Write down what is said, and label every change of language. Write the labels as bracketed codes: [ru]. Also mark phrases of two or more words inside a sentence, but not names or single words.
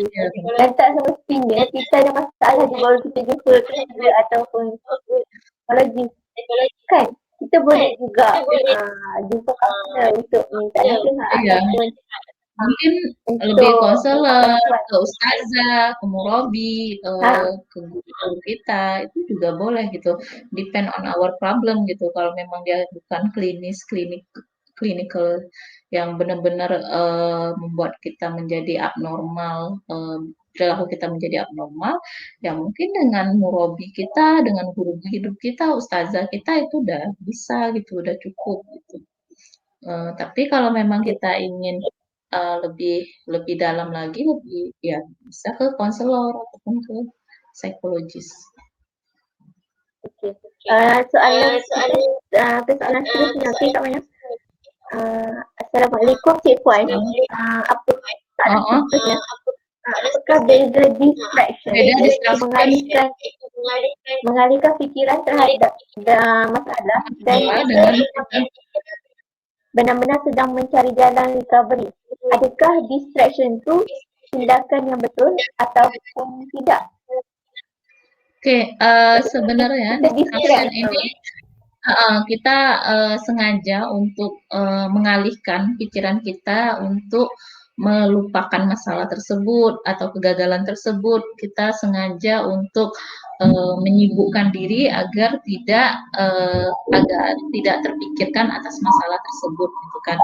[ms] Dan tak semestinya kita ada masalah je baru kita jumpa kaunselor ataupun psikologi kan. Kita boleh juga jumpa kaunselor untuk minta nasihat ataupun [id] Mungkin lebih konselor, ke ustazah, ke murabi, ke guru kita, itu juga boleh gitu. [en] Depend on our problem gitu. [id] Kalau memang dia bukan clinical yang benar-benar membuat kita menjadi abnormal, perilaku kita menjadi abnormal, ya mungkin dengan murabi kita, dengan guru hidup kita, ustazah kita itu udah bisa gitu, udah cukup gitu. Tapi kalau memang kita ingin lebih lebih dalam lagi, lebih ya bisa ke konselor ataupun ke psikologis. Okey. [ms] Soalan persoalan seterusnya, okey Kak Maya. Assalamualaikum Cik Puan. Apa soalan seterusnya? Apakah beza distraction iaitu mengalihkan fikiran terhadap masalah dan benar-benar sedang mencari jalan recovery? Adakah distraction tu tindakan yang betul ataupun tidak? [id] Oke, sebenarnya distraction ini kita sengaja untuk mengalihkan pikiran kita untuk melupakan masalah tersebut atau kegagalan tersebut. Kita sengaja untuk menyibukkan diri agar tidak terpikirkan atas masalah tersebut, gitu kan.